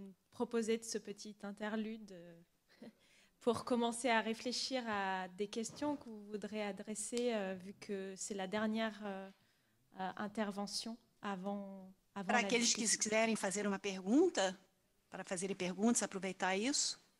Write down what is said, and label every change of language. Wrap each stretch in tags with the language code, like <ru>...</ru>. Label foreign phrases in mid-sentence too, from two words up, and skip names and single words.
<fr>proposer de ce petit interlude pour commencer à réfléchir à des questions que vous voudrez adresser, vu que c'est la dernière intervention avant</fr> <pt>Para aqueles que quiserem fazer uma pergunta, para fazerem perguntas, aproveitar isso.</pt>